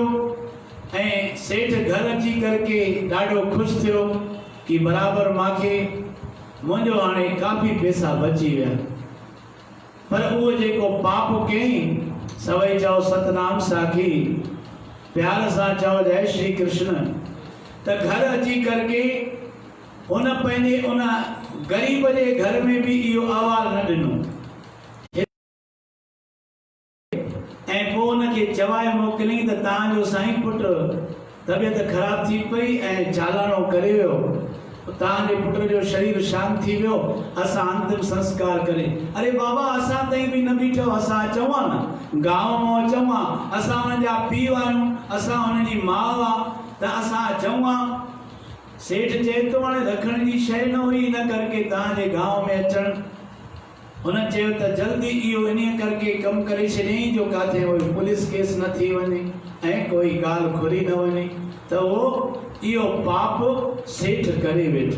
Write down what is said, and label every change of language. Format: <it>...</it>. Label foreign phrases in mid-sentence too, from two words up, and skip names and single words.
<sd>ऐं सेठ घर अची करके ॾाढो ख़ुशि थियो कि बराबरि मूंखे मुंहिंजो हाणे काफ़ी पैसा बची विया। पर वो जेको पाप कयईं सवई चओ सतनाम साखी, प्यार सां चओ जय श्री कृष्ण। त घर अची करके उन पंहिंजे उन गरीब जे घर में भी इहो अहवाल न ॾिनो ऐं पोइ उनखे चवाए मोकिलियईं त तव्हांजो साईं पुटु तबियत ख़राब थी पई ऐं चालाणो करे वियो, तव्हांजे पुट जो शरीर शांत थी वियो, असां अंतिम संस्कार करे। अरे बाबा असां ताईं बि न बीठो, असां अचूं हा न, गांव मां अचूं हा, असां हुननि जा पीउ आहियूं, असां हुननि जी माउ आहे, त असां अचूं हा। सेठ चए थो हाणे रखण जी शइ न हुई इन करके तव्हांजे गांव में अचणु। हुन चयो त जल्दी इहो इन करके कमु करे छॾियईं जो काथे कोई पुलिस केस न थी वञे ऐं कोई ॻाल्हि खुरी न वञे, त उहो इहो पाप सेठ करे वेठो।</sd>